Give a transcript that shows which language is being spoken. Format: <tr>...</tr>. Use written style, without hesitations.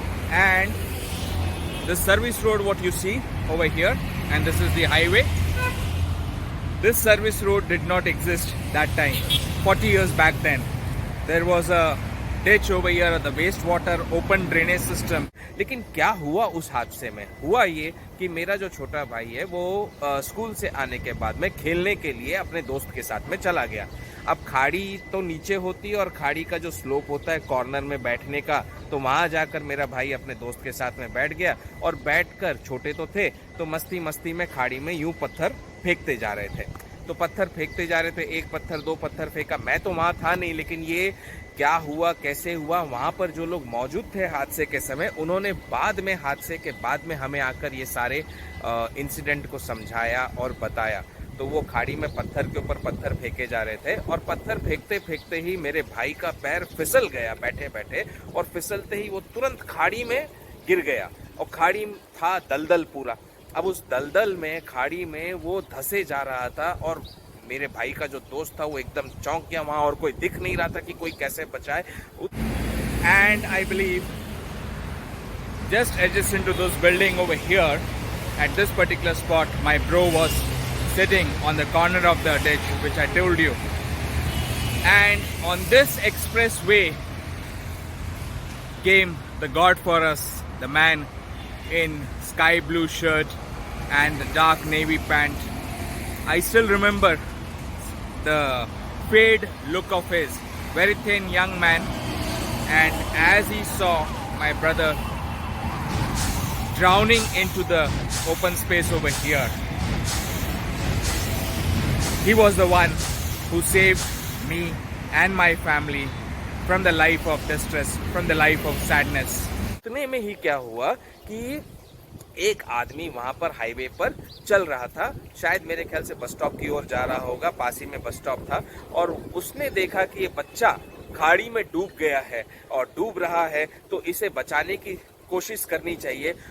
<en>And the service road, what you see over here, and this is the highway. This service road did not exist that time, 40 years back then. There was a ditch over here, the wastewater open drainage system.</en> <hi>लेकिन क्या हुआ उस हादसे में? हुआ ये कि मेरा जो छोटा भाई है वो स्कूल से आने के बाद में खेलने के लिए अपने दोस्त के साथ में चला गया। अब खाड़ी तो नीचे होती है और खाड़ी का जो स्लोप होता है कॉर्नर में बैठने का, तो वहां जाकर मेरा भाई अपने दोस्त के साथ में बैठ गया और बैठकर, छोटे तो थे तो मस्ती मस्ती में खाड़ी में यूं पत्थर फेंकते जा रहे थे। तो पत्थर फेंकते जा रहे थे, एक पत्थर दो पत्थर फेंका। मैं तो वहां था नहीं, लेकिन ये क्या हुआ कैसे हुआ, वहां पर जो लोग मौजूद थे हादसे के समय, उन्होंने बाद में, हादसे के बाद में हमें आकर ये सारे इंसिडेंट को समझाया और बताया। तो वो खाड़ी में पत्थर के ऊपर पत्थर फेंके जा रहे थे और पत्थर फेंकते फेंकते ही मेरे भाई का पैर फिसल गया बैठे बैठे, और फिसलते ही वो तुरंत खाड़ी में गिर गया। और खाड़ी था दलदल पूरा। अब उस दलदल में, खाड़ी में वो धंसे जा रहा था और मेरे भाई का जो दोस्त था वो एकदम चौंक गया। वहां और कोई दिख नहीं रहा था कि कोई कैसे बचाए।</hi> <en>And I believe just adjacent to this building over here, at this particular spot, my bro was sitting on the corner of the ditch, which I told you. And on this expressway came the God for us, the man in sky blue shirt and the dark navy pant. I still remember the fade look of his, very thin young man, and as he saw my brother drowning into the open space over here, he was the one who saved me and my family from the life of distress, from the life of sadness.</en> <hi>इतने में ही क्या हुआ कि एक आदमी वहां पर highway पर चल रहा था, शायद मेरे ख्याल से बस स्टॉप की ओर जा रहा होगा, पास ही में बस स्टॉप था, और उसने देखा कि ये बच्चा खाड़ी में डूब गया है और डूब रहा है, तो इसे बचाने की कोशिश करनी चाहिए।</hi>